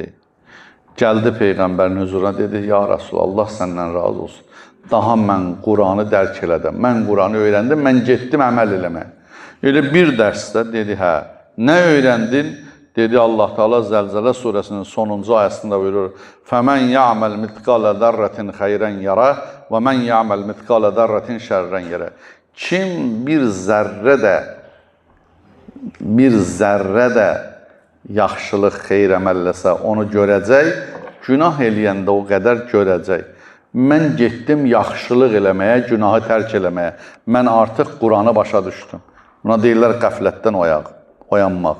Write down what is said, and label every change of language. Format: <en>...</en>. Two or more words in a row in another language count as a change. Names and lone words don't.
<az>Gəldi Peyğəmbərin huzuruna dedi,</az> <ar>يا رسول الله,</ar> <az>Allah səndən razı olsun. Daha mən Quranı dərk elədim. Mən Quranı öyrəndim, mən getdim əməl eləməyə. Elə bir dərsdə dedi, hə, nə öyrəndin? Dedi, Allah Teala Zəlzələ surəsinin sonuncu ayəsində buyurur,</az> <ar>فَمَنْ يَعْمَلْ مِثْقَالَ ذَرَّةٍ خَيْرًا يَرَى وَمَنْ يَعْمَلْ مِثْقَالَ ذَرَّةٍ شَرًّا يَرَى.</ar> <az>Kim bir zərrə də yaxşılıq, xeyr əməlləsə onu görəcək, günah eləyəndə o qədər görəcək. Mən getdim yaxşılıq eləməyə, günahı tərk eləməyə. Mən artıq Quranı başa düşdüm. Buna deyirlər qəflətdən oyanmaq.</az>